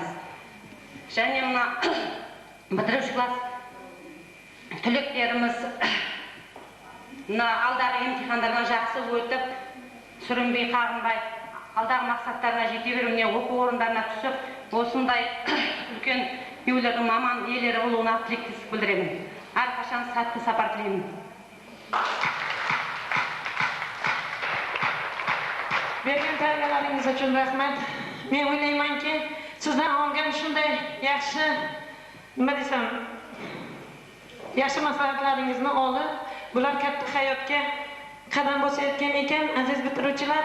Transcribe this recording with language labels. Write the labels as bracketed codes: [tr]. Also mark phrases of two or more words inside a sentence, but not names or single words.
[kk] Және мына бітіруші класс түлектеріміз мына алдағы емтихандардан жақсы өтіп, сүрінбей, қағынбай, алдағы мақсаттарына жете беруіне, оқу орындарына түсіп, осындай үлкен үйлердің маман иелері болуына тілектестік білдіремін. Әрқашан сәтті сапар тілеймін. [uz] Bergan tarbiyalaringiz uchun rahmat. Men o'ylaymanki, sizdan olgan shunday yaxshi, nima desam, yaxshi maslahatlaringizni olib, bular katta hayotga qadam bosayotgan ekan, aziz bitiruvchilar.